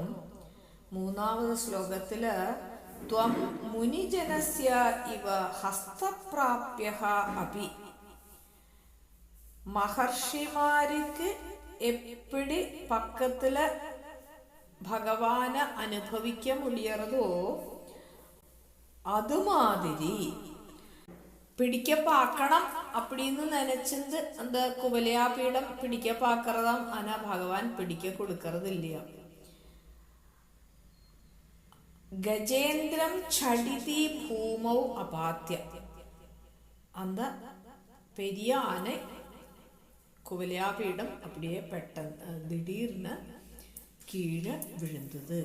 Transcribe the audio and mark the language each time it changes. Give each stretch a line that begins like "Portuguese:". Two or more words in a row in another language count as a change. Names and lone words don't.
Malayalam: മൂന്നാമത് ശ്ലോകത്തില്
Sanskrit: ത്വം മുനിജനസ്യ ഇവ ഹസ്തപ്രാപ്യഃ അപി.
Tamil: மகர்ஷிமார்க்கு எப்பிடி பக்கத்தில பகவான அனுபவிக்க முடியறதோ அதுமாதிரி பிடிக்க பாக்கணம் அப்படின்னு நினைச்சிருந்து அந்த குவலயாபீடம் பிடிக்க பார்க்கறதாம். ஆனா பகவான் பிடிக்க கொடுக்கறது இல்லையா.
Sanskrit: गजेन्द्रं झटिति भूमौ अपात्य.
Tamil: அந்த பெரிய ஆனை குவலயாபீடம் அப்படியே பெட்டன்னு திடீர்னு கீழே விழுந்தது.